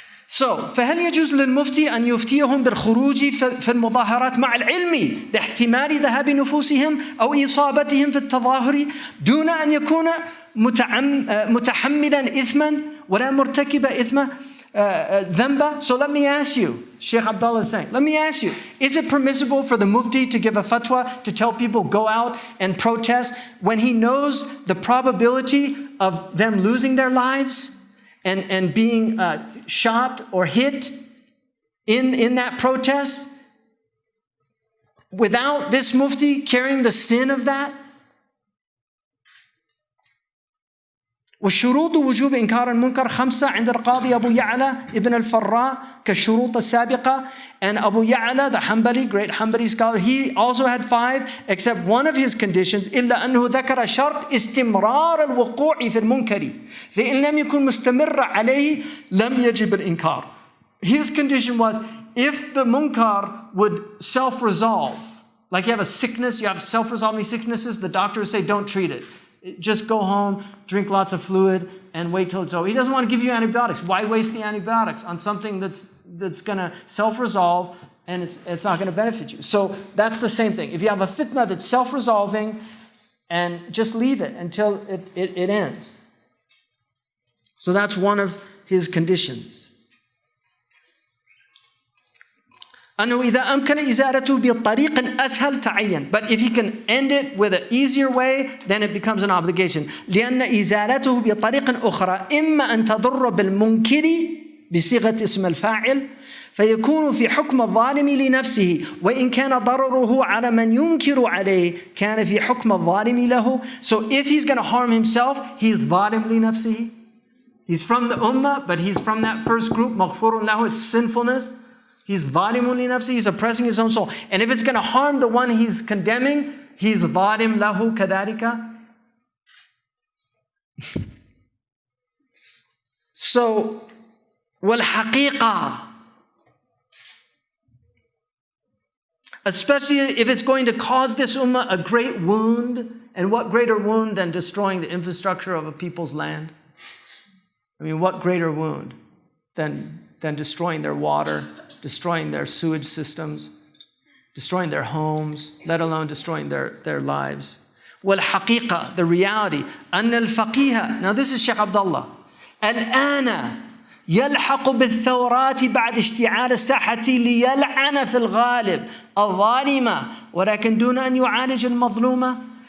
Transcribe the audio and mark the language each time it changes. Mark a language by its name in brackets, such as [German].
[Arabic] So, فهل يجوز للمفتي أن يفتيهم بالخروج في المظاهرات مع العلم لاحتمال ذهاب نفوسهم أو إصابتهم في التظاهر دون أن يكون متحملا إثما ولا مرتكب إثما ذنبا? [English] So let me ask you, Sheikh Abdullah is saying, let me ask you, is it permissible for the mufti to give a fatwa to tell people go out and protest when he knows the probability of them losing their lives and being shot or hit in that protest, without this mufti carrying the sin of that? [Arabic] وشروط وجوب إنكار المنكر 5 عند القاضي أبو يعلى ابن الفراء كالشروط السابقة. [English] And Abu Ya'la, the Hanbali, great Hanbali scholar, he also had 5, except one of his conditions, [Arabic] إلا أنه ذكر شرط استمرار الوقوع في المنكر فإن لم يكن مستمر عليه لم يجب الإنكار. [English] His condition was, if the munkar would self-resolve, like you have a sickness, you have self-resolving sicknesses, the doctor would say, don't treat it. Just go home, drink lots of fluid, and wait till it's over. He doesn't want to give you antibiotics. Why waste the antibiotics on something that's going to self-resolve and it's not going to benefit you? So that's the same thing. If you have a fitna that's self-resolving, and just leave it until it ends. So that's one of his conditions. [Arabic] أنه إذا أمكن إزالته بطريق أسهل تعين. [English] But if he can end it with an easier way, then it becomes an obligation. [Arabic] لأن إزالته بطريق أخرى إما أن تضر بالمنكر بصيغة اسم الفاعل فيكون في حكم الظالم لنفسه وإن كان ضرره على من ينكر عليه كان في حكم الظالم له. [English] So if he's going to harm himself, he's [Arabic] ظالم لنفسه. [English] He's from the ummah, but he's from that first group, [Arabic] مغفور له, [English] it's sinfulness. He's [Arabic] ظالم لنفسه, [English] he's oppressing his own soul. And if it's going to harm the one he's condemning, he's [Arabic] ظالم له كذلك. [English] So, والحقيقة, especially if it's going to cause this ummah a great wound, and what greater wound than destroying the infrastructure of a people's land? I mean, what greater wound than destroying their water, destroying their sewage systems, destroying their homes, let alone destroying their lives. والحقيقة, the reality, [Arabic] أن الفقيه, [English] now this is Sheikh Abdullah, الآن [Arabic] يلحق بالثورات بعد اشتعال الساحة ليلعن في الغالب الظالمة ولكن دون أن يعالج المظلومة.